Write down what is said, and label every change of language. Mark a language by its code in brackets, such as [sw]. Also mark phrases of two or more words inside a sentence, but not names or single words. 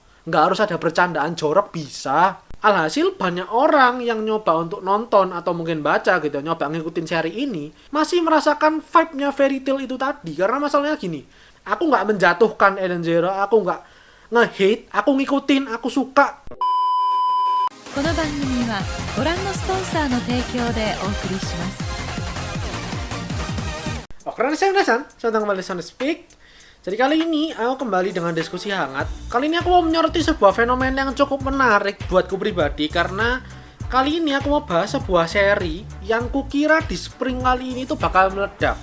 [id] Nggak harus ada bercandaan jorok, bisa. Alhasil banyak orang yang nyoba untuk nonton atau mungkin baca gitu, nyoba ngikutin seri ini, masih merasakan vibe-nya Fairy Tail itu tadi. Karena masalahnya gini, aku nggak menjatuhkan Eden Zero, aku nggak nge-hate, aku ngikutin, aku suka. [ja] この番組はご覧のスポンサーの提供でお送りします。 [id] Oke, saya kembali di Speak. Jadi kali ini aku kembali dengan diskusi hangat. Kali ini aku mau menyoroti sebuah fenomena yang cukup menarik buatku pribadi, karena kali ini aku mau bahas sebuah seri yang kukira di spring kali ini tuh bakal meledak.